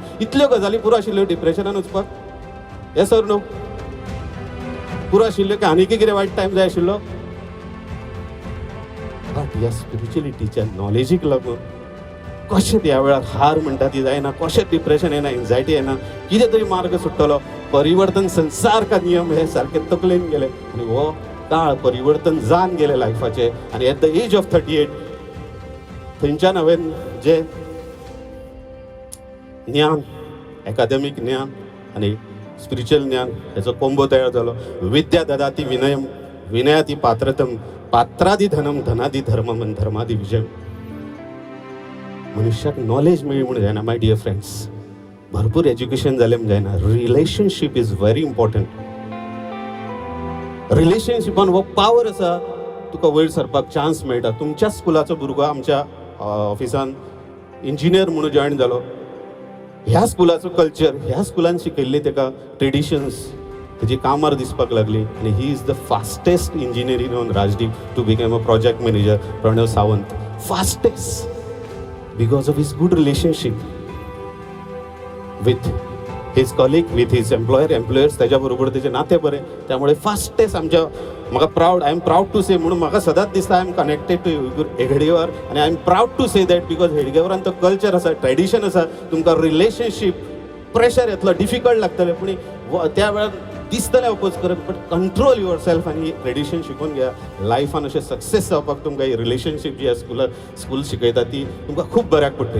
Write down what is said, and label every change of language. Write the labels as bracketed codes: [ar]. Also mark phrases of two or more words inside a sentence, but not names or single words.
[kok] इतल्यो गजाली पुरो आशिल्ल्यो डिप्रेशनान वचपाक. हे सर न्हू पुरो आशिल्ल्यो की आनीक कितें वायट टायम जाय आशिल्लो. बट ह्या स्पिरिच्युअलिटीच्या नॉलेजीक लागून कशें त्या वेळार हार म्हणटा ती जायना, कशें डिप्रेशन येना, एन्जायटी येना, कितें तरी मार्ग सुट्टलो. [hi] परिवर्तन संसार का नियम [kok] हे सारके तकलेन गेले. आनी हो काळ परिवर्तन जावन गेले लायफाचे. आनी [en] at the age of [kok] 38 थंयच्यान हांवें जे ज्ञान, एकाडेमीक ज्ञान आनी स्पिरिच्युअल ज्ञान हेचो कोंबो तयार जालो. [sa] विद्या ददाति विनयम, विनयाति पात्रतम, पात्रादि धनम, धनादि धर्मम आनी धर्मादि विजयम. [kok] मनशाक नॉलेज मेळ्ळी म्हूण जायना [en] my dear friends. [kok] भरपूर एज्युकेशन जालें म्हूण जायना. [en] relationship is very important. [kok] रिलेशनशिपान हो पावर आसा. तुका वयर सरपाक चान्स मेळटा. तुमच्या स्कुलाचो भुरगो आमच्या ऑफिसान इंजिनियर म्हणून जॉयन जालो. ह्या स्कुलाचो कल्चर, ह्या स्कुलान शिकयल्ली ताका ट्रेडिशन्स तेजी कामार दिसपाक लागली. [en] आनी he is the fastest engineer in Rajdeep to become a project manager. प्रणव सावंत फास्टेस्ट because of his good relationship with his colleague, with his employers. [mr] त्याच्या बरोबर त्याचे नाते बरे. [kok] त्यामुळे फास्टेस्ट आमच्या म्हाका [en] I am proud to say [kok] म्हणून म्हाका सदांच दिसता [en] I am connected to [kok] हेडगेवार. आनी [en] I am proud to say that because [kok] हेडगेवारान तो कल्चर आसा, ट्रेडिशन आसा. तुमकां रिलेशनशीप प्रेशर येतलो, डिफिकल्ट लागतलें, पूण त्या वेळार दिसतलें अपोज करत. [en] but control your self [kok] आनी रिलेशन शिकून घ्या. लायफान अशें सक्सेस जावपाक तुमकां ही रिलेशनशीप जी स्कूल शिकयता ती तुमकां खूब बऱ्याक पडटली.